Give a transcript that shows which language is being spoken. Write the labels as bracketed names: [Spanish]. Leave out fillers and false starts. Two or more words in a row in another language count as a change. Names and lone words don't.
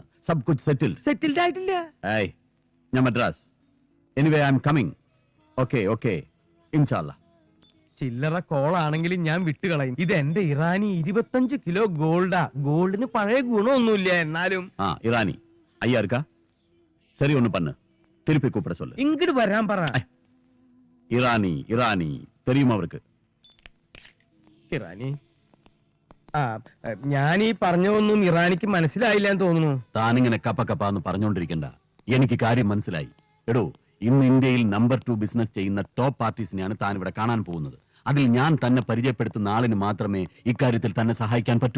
[Hindi] सब कुछ [Malayalam] സെറ്റിൽഡ് ആയിട്ടില്ല. ഏയ്, ഞാൻ മദ്രാസ്. [English] anyway I am coming. okay. ഇൻഷാല്ല. [Malayalam] ചില്ലറ കോളാണെങ്കിലും ഞാൻ വിട്ടുകളയും. ഇത് എന്റെ ഇറാനി 25 കിലോ ഗോൾഡാ. ഗോൾഡിന് പഴയ ഗുണമൊന്നുമില്ല, എന്നാലും [Tamil] ഇറാനി ஐயா இருக்கா? சரி ஒண்ணு பண்ணு, திருப்பி கூப்பிட சொல்லு. [Malayalam] ഇങ്ങോട്ട് വരാൻ പറ. [Tamil] இரானி இரானி தெரியுமா அவருக்கு? [Malayalam] ഇറാനി ഞാൻ ഈ പറഞ്ഞതൊന്നും ഇറാനിക്ക് മനസ്സിലായില്ല എന്ന് തോന്നുന്നു. താനിങ്ങനെ കപ്പ കപ്പാന്ന് പറഞ്ഞോണ്ടിരിക്കണ്ട, എനിക്ക് കാര്യം മനസ്സിലായി. എടോ, ഇന്ന് ഇന്ത്യയിൽ നമ്പർ 2 ബിസിനസ് ചെയ്യുന്ന [English] top parties [Malayalam] താൻ ഇവിടെ കാണാൻ പോകുന്നത്. അതിൽ ഞാൻ തന്നെ പരിചയപ്പെടുത്തുന്ന ആളിന് മാത്രമേ ഇക്കാര്യത്തിൽ തന്നെ സഹായിക്കാൻ പറ്റൂ.